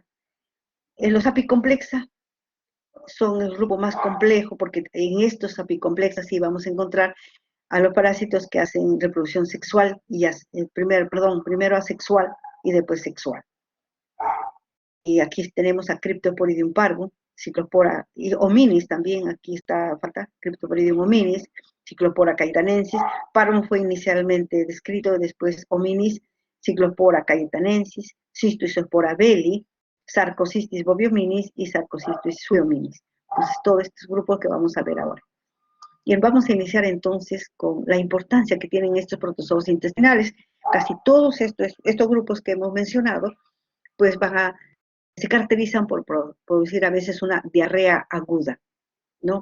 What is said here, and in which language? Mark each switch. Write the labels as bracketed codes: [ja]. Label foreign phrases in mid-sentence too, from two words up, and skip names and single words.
[es] Los apicomplexa son el grupo más complejo, porque en estos apicomplexas sí vamos a encontrar a los parásitos que hacen reproducción sexual, y primero asexual y después sexual. Y aquí tenemos a Cryptoporidium parvum, Cyclospora y hominis también, aquí falta Cryptoporidium hominis, Cyclospora cayetanensis. Parvum fue inicialmente descrito, después hominis, Cyclospora cayetanensis, Cystoisospora belli, Sarcocystis boviominis y Sarcocystis sueominis. Entonces, todos estos grupos que vamos a ver ahora. Y vamos a iniciar entonces con la importancia que tienen estos protozoos intestinales. Casi todos estos grupos que hemos mencionado, pues se caracterizan por producir a veces una diarrea aguda, ¿no?